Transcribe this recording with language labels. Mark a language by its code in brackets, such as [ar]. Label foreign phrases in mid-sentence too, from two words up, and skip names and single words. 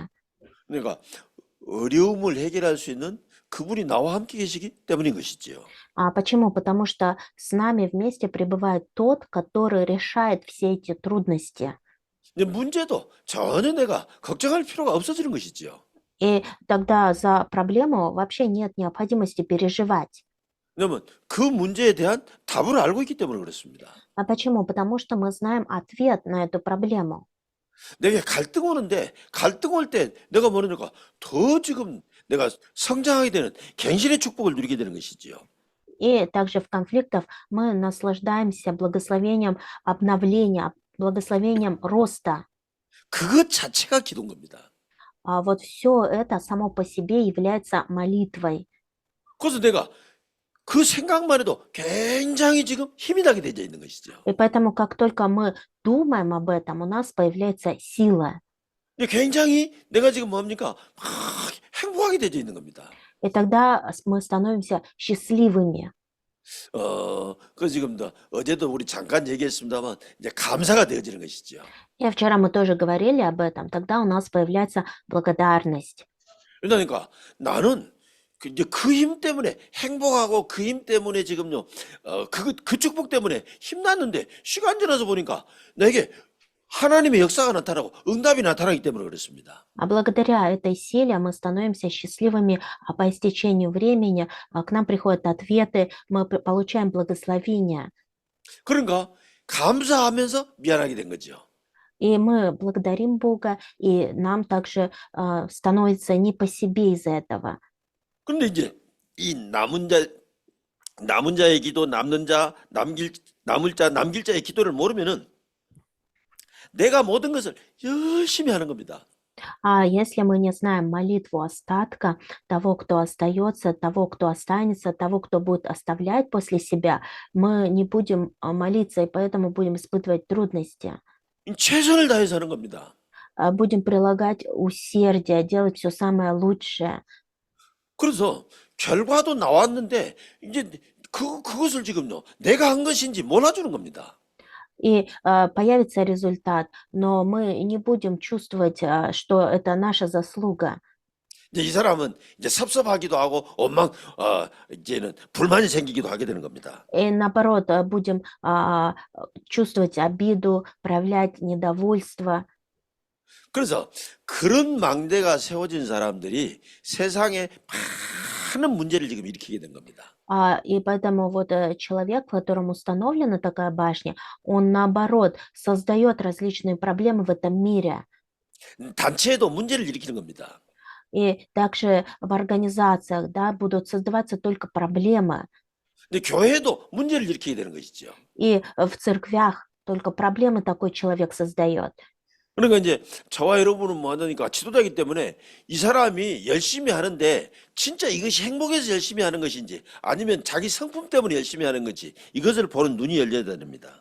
[ko] 그러니까 어려움을 해결할 수 있는 그분이 나와 함께 계시기 때문인 것이지요. [ru] А почему? Потому что с нами вместе пребывает тот, который решает все эти трудности. [ko] 근데 문제도 전혀 내가 걱정할 필요가 없어지는 것이지요. [ru] И тогда за проблему вообще нет необходимости переживать. [ko] 왜냐면 그 문제에 대한 답을 알고 있기 때문에 그렇습니다. [ru] А почему? Потому что мы знаем ответ на эту проблему. [ko] 내게 갈등 오는데 갈등 올 때 내가 모르니까 더 지금 내가 성장하게 되는 갱신의 축복을 누리게 되는 것이지요. [ru] И также в конфликтах мы наслаждаемся благословением обновления, благословением роста. [ko] 그것 자체가 기도인 겁니다. [ru] А вот все это само по себе является молитвой. [ko] 그래서 내가 그 생각만 해도 굉장히 지금 힘이 나게 되어 있는 것이죠. [ru] И поэтому, как только мы думаем об этом, у нас появляется сила. [ko] 근데 굉장히 내가 지금 뭡니까? 막 행복하게 되어 있는 겁니다. [ru] И тогда мы становимся счастливыми. [ko] 그 지금 어제도 우리 잠깐 얘기했습니다만 이제 감사가 되어지는 것이죠. [ru] И вчера мы тоже говорили об этом. Тогда у нас появляется благодарность. [ko] 그러니까 나는 이제 그 힘 때문에 행복하고 그 힘 때문에 지금요, 그 축복 때문에 힘났는데 시간 지나서 보니까 내게 하나님의 역사가 나타나고 응답이 나타나기 때문에 그렇습니다. [ru] А благодаря этой силе мы становимся счастливыми, а по истечению времени к нам приходят ответы, мы получаем благословения. [ko] 그러니까 감사하면서 미안하게 된 거죠. [ru] И мы благодарим Бога, и нам также становится не по себе из-за этого. [ko] 그런데 이제 이 남은 자의 기도, 남을 자, 남길 자의 기도를 모르면은 내가 모든 것을 열심히 하는 겁니다. [ru] А если мы не знаем молитву остатка, того, кто остается, того, кто останется, того, кто будет оставлять после себя, мы не будем молиться, и поэтому будем испытывать трудности. [ko] 최선을 다해서 하는 겁니다. [ru] Будем прилагать усердие, делать все самое лучшее. [ko] 그래서 결과도 나왔는데 이제 그것을 지금요 내가 한 것인지 몰라주는 겁니다. [ru] И появится результат, но мы не будем чувствовать, что это наша заслуга. [ko] 이제 이 사람은 이제 섭섭하기도 하고 이제는 불만이 생기기도 하게 되는 겁니다. [ru] И наоборот, будем чувствовать обиду, проявлять недовольство. [ko] 그래서 그런 망대가 세워진 사람들이 세상에 많은 문제를 지금 일으키게 된 겁니다. [ru] И поэтому вот человек, которому установлена такая башня, он наоборот создает различные проблемы в этом мире. [ko] 단체에도 문제를 일으키는 겁니다. [ru] И также в организациях, да, будут создаваться только проблемы. [ko] 근데 교회도 문제를 일으키게 되는 것이죠. [ru] И в церквях только проблемы такой человек создает. [ko] 그러니까 이제 저와 여러분은 뭐 하니까 지도자이기 때문에 이 사람이 열심히 하는데 진짜 이것이 행복해서 열심히 하는 것인지 아니면 자기 성품 때문에 열심히 하는 건지 이것을 보는 눈이 열려야 됩니다.